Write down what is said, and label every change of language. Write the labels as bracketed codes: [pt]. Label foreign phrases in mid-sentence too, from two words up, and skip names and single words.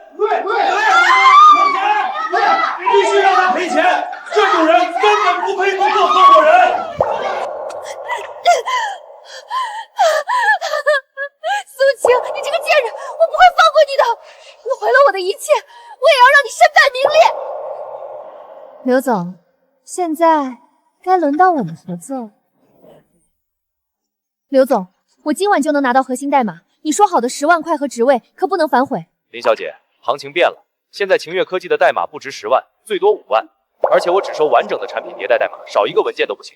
[zh] 对，必须让他赔钱，这种人根本不配做合伙人。苏晴，你这个贱人，我不会放过你的！你毁了我的一切，我也要让你身败名裂！刘总，现在该輪到我們合作。劉總，我今晚就能拿到核心代碼，你說好的10萬塊和職位可不能反悔。林小姐，行情變了，現在晴月科技的代碼不值10萬，最多5萬，而且我只收完整的產品迭代代碼，少一個文件都不行。